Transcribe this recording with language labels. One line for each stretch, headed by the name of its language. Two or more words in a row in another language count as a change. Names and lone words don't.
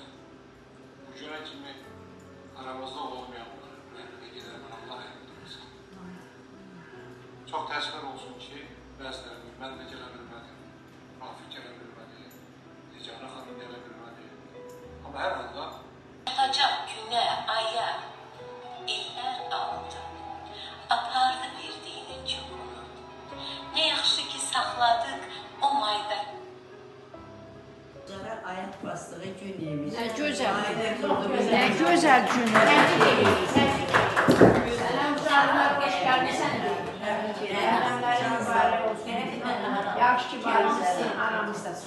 Azerbaijani: Bu günə kimi aramızda olmayanlar, rəhmətə gedərəm, Allah rəhmət Çox təəssüflər olsun ki, bəzilərimiz mən də gələ bilmədim, Rafiq gələ bilmədi, Ticana xanım gələ bilmədi. Amma hər anda Atacaq günə, aya, illər aldı, apardı verdiyinin çoxunu. Ne yaxşı ki saxladıq o mayda.
Turkish: Ayak bastığı gün yemiş. Ne güzel. Ne güzel günler. Selamlar, hoş geldin sen de. Selamlar, mübarek olsun.
Azerbaijani: Yaxşı ki varmışsın, aramızdasın.